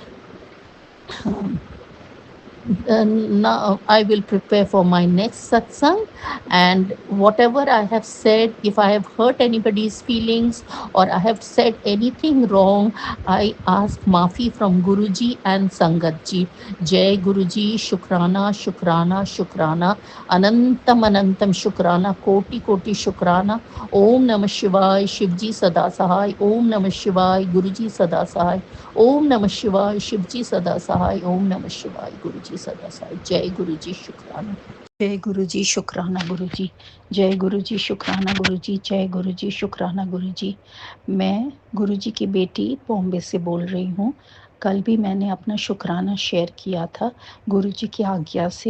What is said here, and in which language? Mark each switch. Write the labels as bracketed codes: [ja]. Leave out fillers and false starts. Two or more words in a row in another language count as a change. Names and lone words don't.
[en] Now I will prepare for my next satsang, and whatever I have said, if I have hurt anybody's feelings or I have said anything wrong, I ask maafi from Guruji and Sangat ji। [hi] जय गुरुजी, शुक्राना, शुक्राना, शुक्राना, अनंतम अनंतम शुक्राना, कोटि कोटि शुक्राना। ओम नमः शिवाय, शिवजी सदा सहाय। ओम नमः शिवाय, गुरुजी सदा सहाय। ओम नमः शिवाय, शिवजी सदा सहाय। ओम नमः शिवाय, गुरुजी सदा सहाय। जय गुरुजी, शुक्राना। जय गुरुजी, शुक्राना गुरुजी। जय गुरुजी, शुक्राना गुरुजी। जय गुरुजी, शुक्राना गुरुजी। मैं गुरुजी की बेटी बॉम्बे से बोल रही हूँ। कल भी मैंने अपना शुक्राना शेयर किया था गुरुजी की आज्ञा से।